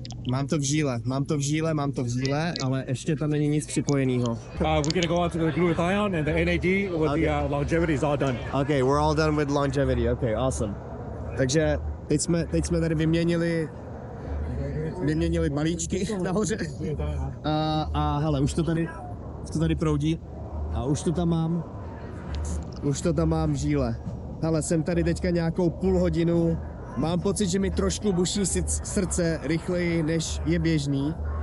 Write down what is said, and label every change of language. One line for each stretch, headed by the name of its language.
Czech: Mám to v žíle, ale ještě tam není nic připojeného.
English: We're gonna go on to the glutathione and the NAD with the longevity is all done. Okay, we're all done with longevity. Okay, awesome.
Czech: Takže teď jsme tady vyměnili balíčky nahoře. A hele, už to tady proudí. A už to tam mám v žíle. Hele, jsem tady teďka nějakou půl hodinu. Mám pocit, že mi trošku buší srdce rychleji, než je běžný.